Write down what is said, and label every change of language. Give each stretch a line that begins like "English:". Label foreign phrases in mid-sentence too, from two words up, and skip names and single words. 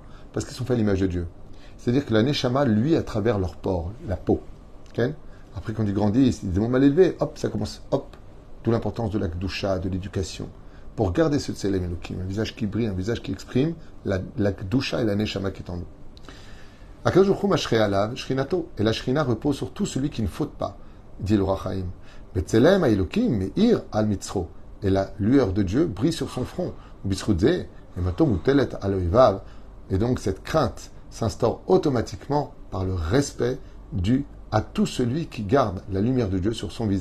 French: Parce qu'ils sont faits à l'image de Dieu. C'est-à-dire que la Neshama, lui, à travers leur pores, la peau. Okay? Après, quand ils grandissent, ils sont mal élevés, hop, ça commence, hop. D'où l'importance de la Gdusha, de l'éducation. Pour garder ce
Hebrew: צלם אלוקים,
French: un visage qui brille, un visage qui exprime la Gdusha et la Neshama qui est en nous.
Hebrew: הקדוש ברוך הוא משרה עליו שכינתו.
French: Et la shrina repose sur tout celui qui ne faute pas, dit le Roi Chaim.
Hebrew: בצלם אלוקים מאיר על מצחו.
French: Et la lueur de Dieu brille sur son front. Et donc cette crainte s'instaure automatiquement par le respect dû à tout celui qui garde la lumière de Dieu sur son visage.